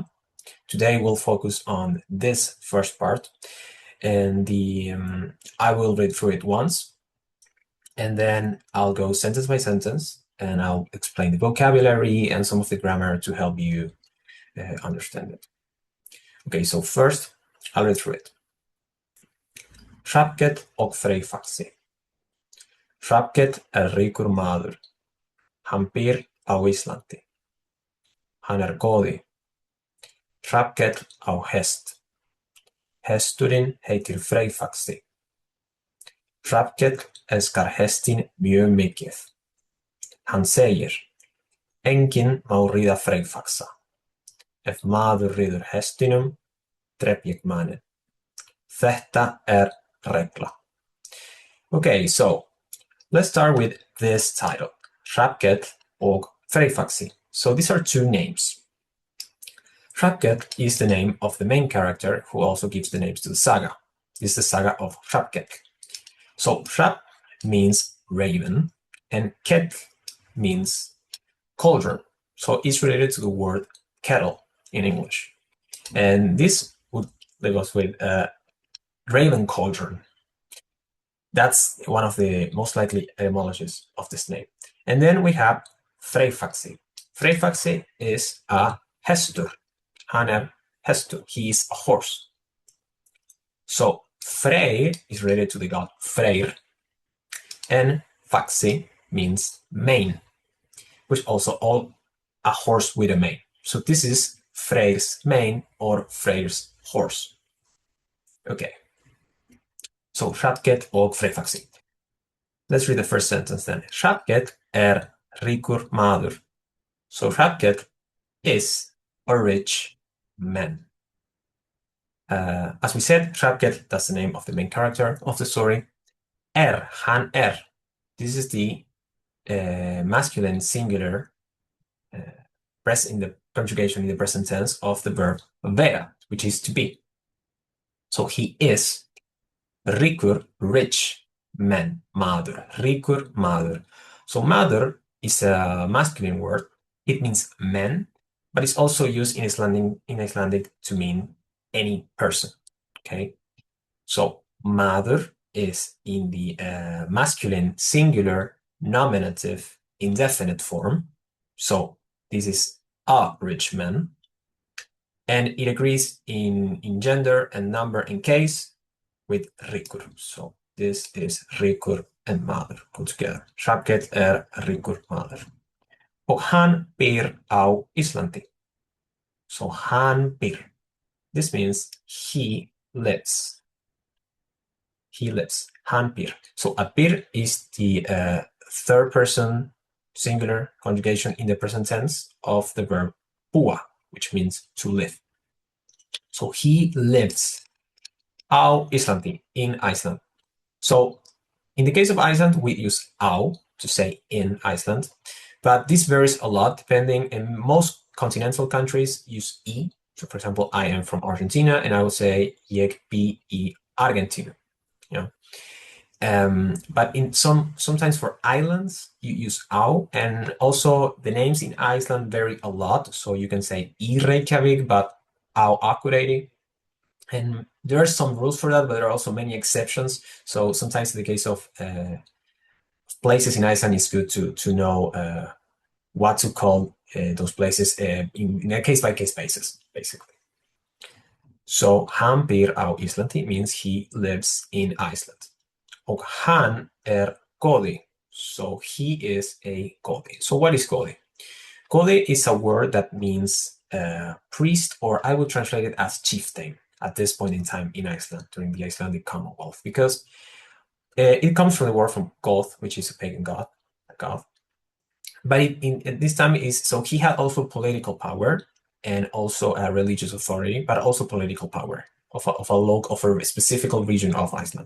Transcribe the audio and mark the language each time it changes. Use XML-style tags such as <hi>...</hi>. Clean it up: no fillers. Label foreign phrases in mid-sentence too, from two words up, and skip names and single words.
<en>Today we'll focus on this first part, and I will read through it once, and then I'll go sentence by sentence, and I'll explain the vocabulary and some of the grammar to help you understand it. Okay, so first I'll read through it.</en> <is>Hrafnkell og Freyfaxi. Hrafnkell ríkur maður. Hann býr á Íslandi. Hann góði. Hrafnkell á hest. Hesturinn heitir Freyfaxi. Hrafnkell elskar hestinn mjög mikið. Hann segir, enginn má ríða Freyfaxa. Ef maður ríður hestinum, drep ég manninn. Þetta regla.</is> <en>Okay, so let's start with this title,</en> <is>Hrafnkell og Freyfaxi.</is> <en>So these are two names. Hrafnkell is the name of the main character who also gives the names to the saga. This is the saga of Hrafnkell. So Hrafn means raven and Kell means cauldron. So it's related to the word kettle in English. And this would leave us with raven cauldron. That's one of the most likely etymologies of this name. And then we have Freyfaxi. Freyfaxi is a hestur.</en> <is>Hann hestur.</is> <en>He is a horse. So Frey is related to the god Freyr, and Faxi means mane, which also a horse with a mane. So this is Freyr's mane or Freyr's horse. Okay. So Hrafnkell og Freyfaxi. Let's read the first sentence then.</en> <is>Hrafnkell ríkur maður.</is> <en>So Hrafnkell is a rich man. As we said, Hrafnkell, that's the name of the main character of the story. Hann This is the masculine singular in the conjugation in the present tense of the verb vera, which is to be. So he is ríkur, rich man, maður.</en> <is>Ríkur maður.</is> <en>So maður is a masculine word. It means man, but it's also used in Icelandic to mean any person. Okay, so maður is in the masculine singular nominative indefinite form. So this is a rich man, and it agrees in gender and number and case with ríkur. So this is ríkur and maður put together.</en> <is>Hrafnkell ríkur maður. Og hann býr á Íslandi. So hann býr.</is> <en>This means he lives. He lives.</en> <is>Hann býr.</is> <en>So a býr is the third person singular conjugation in the present tense of the verb búa, which means to live. So he lives</en> <is>á Íslandi,</is> <en>in Iceland. So in the case of Iceland, we use á to say in Iceland, but this varies a lot depending, and most continental countries use í. So for example, I am from Argentina and I will say</en> <is>ég bý í Argentínu.</is> <en>But sometimes for islands you use á, and also the names in Iceland vary a lot. So you can say</en> <is>í Reykjavík,</is> <en>but</en> <is>á Akureyri.</is> <en>And there are some rules for that, but there are also many exceptions. So sometimes in the case of places in Iceland, it's good to know what to call those places in a case-by-case basis, basically. So</en> <is>hann býr á Íslandi</is> <en>means he lives in Iceland.</en> <is>Og hann góði.</is> <en>So he is a góði. So what is góði? Góði is a word that means priest, or I would translate it as chieftain at this point in time in Iceland during the Icelandic Commonwealth, because it comes from the word from Goth, which is a pagan god, but at this time is so he had also political power and also a religious authority, but also political power of a specific region of Iceland.</en>